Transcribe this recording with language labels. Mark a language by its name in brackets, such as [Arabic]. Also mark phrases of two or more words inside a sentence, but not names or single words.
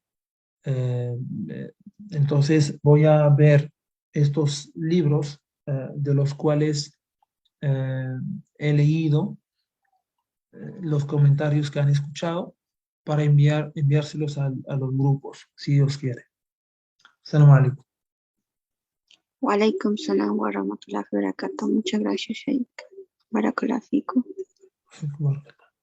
[Spanish] Eh, eh, entonces voy a ver estos libros de los cuales eh, he leído los comentarios que han escuchado para enviárselos a los grupos, si Dios quiere. [Arabic] سلام عليكم. وعليكم السلام ورحمة الله وبركاته. [Spanish] Muchas gracias, [Arabic] شيخ. بارك الله فيكم.